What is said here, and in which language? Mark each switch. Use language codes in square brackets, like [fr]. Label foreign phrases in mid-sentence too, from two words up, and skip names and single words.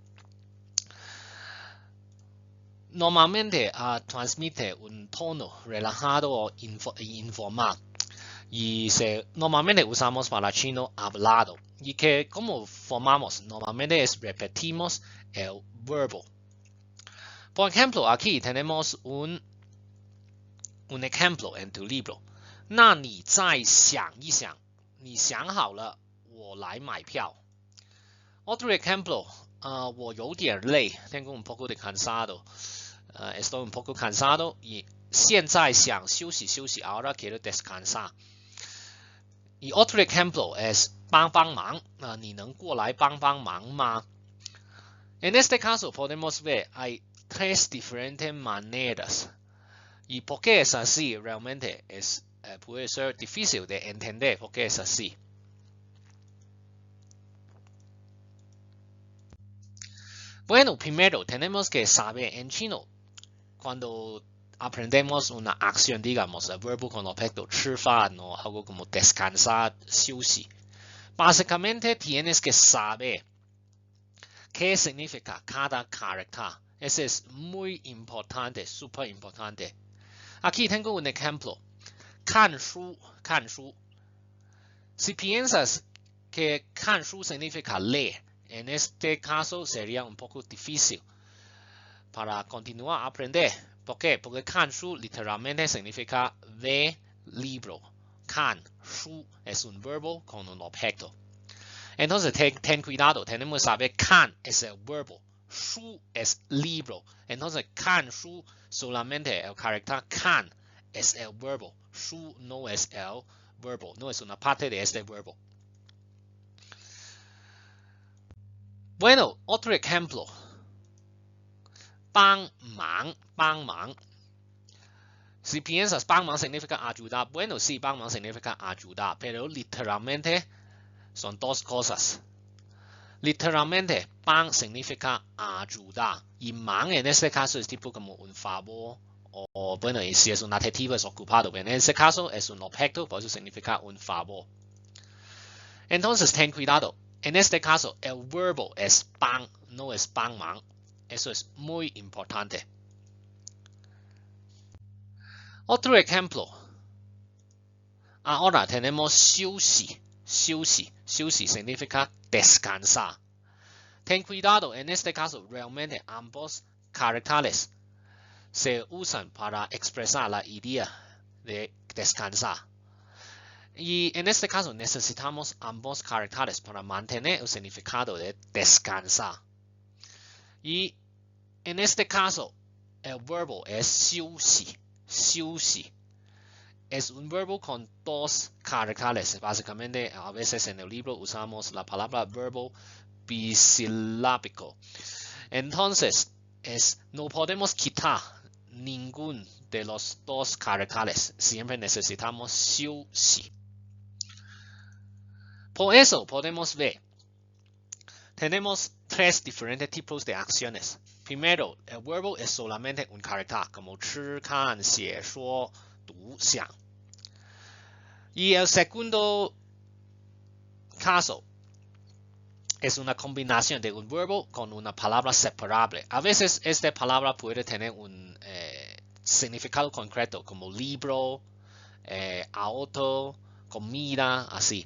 [es] Normalmente transmite un tono relajado o informal y normalmente usamos para chino hablado y que como formamos normalmente es repetimos el verbo. Por ejemplo, aquí tenemos un ejemplo en tu libro. [zh] 那你再想一想，你想好了，我来买票。 [es] Otro ejemplo, [zh] 我有点累 [es] tengo un poco de cansado. Estoy un poco cansado y [zh] 现在想休息休息 [es] ahora quiero descansar. Y otro ejemplo es [zh] 帮帮忙 你能过来帮帮忙吗 [es] En este caso podemos ver hay tres diferentes maneras. Y por qué es así realmente puede ser difícil de entender por qué es así. Bueno, primero tenemos que saber en chino cuando aprendemos una acción, digamos, el verbo con objeto 吃饭 o algo como descansar, 休息. Básicamente tienes que saber qué significa cada carácter. Ese es muy importante, súper importante. Aquí tengo un ejemplo. [zh] 看书, 看书. [es] Si piensas que 看书 significa leer, en este caso sería un poco difícil para continuar a aprender. ¿Por qué? Porque 看书 literalmente significa ver libro. 看书 es un verbo con un objeto. Entonces ten cuidado, tenemos que saber 看 es el verbo, 书 es libro. Entonces 看书 solamente el carácter 看 es el verbo, 书 no es el verbo, no es una parte de este verbo. Bueno, otro ejemplo. [zh] 帮忙, 帮忙. [es] Si piensas 帮忙 significa ayudar, bueno, sí, 帮忙 significa ayudar, pero literalmente son dos cosas. Literalmente, 帮 significa ayudar y 忙 en este caso es tipo como un favor o bueno, y si es un adjetivo es ocupado, pero en este caso es un objeto, por eso significa un favor. Entonces, ten cuidado. En este caso, el verbo es 帮, no es 帮忙. Eso es muy importante. Otro ejemplo. Ahora tenemos [zh] 休息, 休息, 休息 [es] significa descansar. Ten cuidado, en este caso, realmente ambos caracteres se usan para expresar la idea de descansar. Y en este caso necesitamos ambos caracteres para mantener el significado de descansar. Y en este caso, el verbo es [zh] 休息, 休息. [es] Es un verbo con dos caracteres. Básicamente, a veces en el libro usamos la palabra verbo bisilábico. Entonces, no podemos quitar ningún de los dos caracteres. Siempre necesitamos 休息. Por eso podemos ver, tenemos tres diferentes tipos de acciones. primero, el verbo es solamente un carácter, como [zh] 吃, 看, 写, 说, 读, 想. [es] Y el segundo caso es una combinación de un verbo con una palabra separable. A veces esta palabra puede tener un significado concreto, como libro, auto, comida, así.